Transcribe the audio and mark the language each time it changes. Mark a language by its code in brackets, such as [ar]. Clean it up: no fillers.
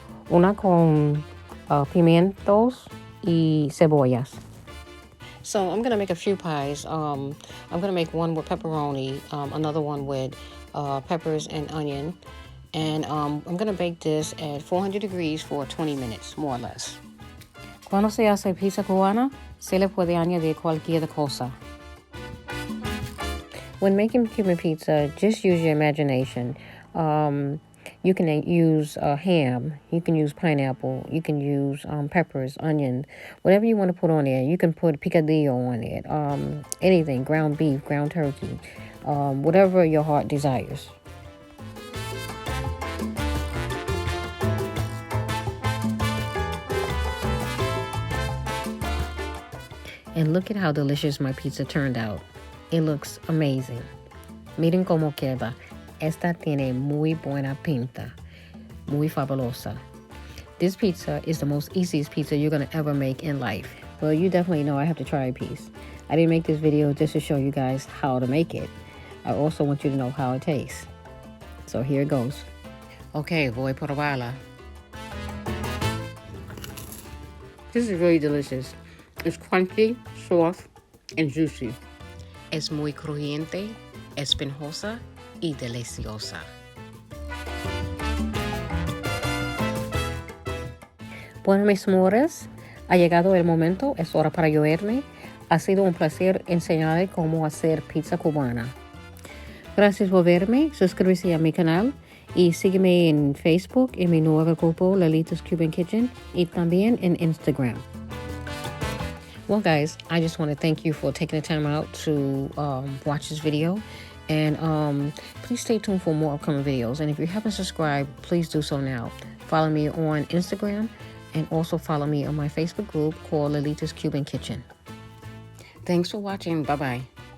[es] Una con pimientos y cebollas. [en] So I'm gonna make a few pies. I'm gonna make one with pepperoni, another one with peppers and onion, and I'm gonna bake this at 400 degrees for 20 minutes, more or less. [es] Cuando se hace pizza cubana, se le puede añadir cualquier cosa. [en] When making Cuban pizza, just use your imagination. You can use ham, you can use pineapple, you can use peppers, onion, whatever you want to put on there. You can put picadillo on it, anything, ground beef, ground turkey, whatever your heart desires. And look at how delicious my pizza turned out. It looks amazing. [es] Miren cómo queda. Esta tiene muy buena pinta. Muy fabulosa. [en] This pizza is the most easiest pizza you're going to ever make in life. Well, you definitely know I have to try a piece. I didn't make this video just to show you guys how to make it. I also want you to know how it tastes. So here it goes. [es] Okay, voy a probarla. [en] This is really delicious. It's crunchy, soft, and juicy. [es] Es muy crujiente, esponjosa y deliciosa. Bueno, mis amores, ha llegado el momento, es hora para yo irme. Ha sido un placer enseñarles cómo hacer pizza cubana. Gracias por verme, suscríbete a mi canal y sígueme en Facebook, en mi nuevo grupo Lelita's Cuban Kitchen y también en Instagram. [en] Well, guys, I just want to thank you for taking the time out to watch this video. And please stay tuned for more upcoming videos. And if you haven't subscribed, please do so now. Follow me on Instagram and also follow me on my Facebook group called Lelita's Cuban Kitchen. Thanks for watching. Bye-bye.